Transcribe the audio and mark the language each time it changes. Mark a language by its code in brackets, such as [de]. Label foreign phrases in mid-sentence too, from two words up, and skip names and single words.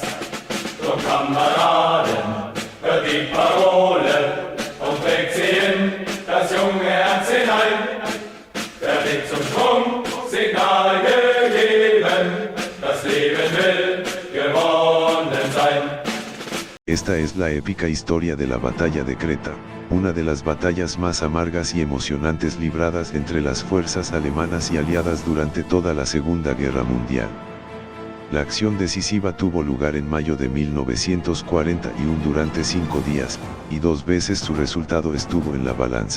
[de] Drum Kameraden, hört die Parole und trägt sie in das junge Herz hinein. Der Weg zum Sprung, Signal gegeben, das Leben will gewonnen sein. [es] Esta es la épica historia de la batalla de Creta, una de las batallas más amargas y emocionantes libradas entre las fuerzas alemanas y aliadas durante toda la Segunda Guerra Mundial. La acción decisiva tuvo lugar en mayo de 1941 durante 5 días, y 2 veces su resultado estuvo en la balanza.